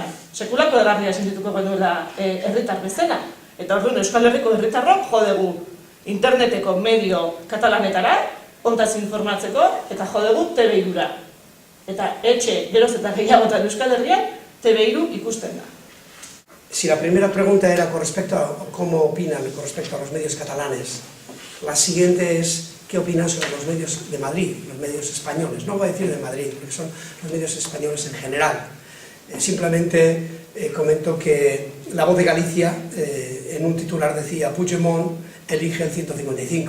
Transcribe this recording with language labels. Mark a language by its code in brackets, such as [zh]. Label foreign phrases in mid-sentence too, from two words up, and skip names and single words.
[eu] Sekulako egarria sentituko genuela herritar bezala. Eta orduan Euskal Herriko herritarrok jo dugu interneteko medio katalanetara, hontaz informatzeko, eta jo dugu TV3-ra. Eta etxe geroz eta gehiagotan Euskal Herrian, TV3 ikusten da. [es] Si la primera pregunta era con respecto a cómo opinan con respecto a los medios catalanes, la siguiente es ¿qué opinan sobre los medios de Madrid, los medios españoles? No voy a decir de Madrid, porque son los medios españoles en general. Simplemente comento que La Voz de Galicia, en un titular decía Puigdemont elige el 155.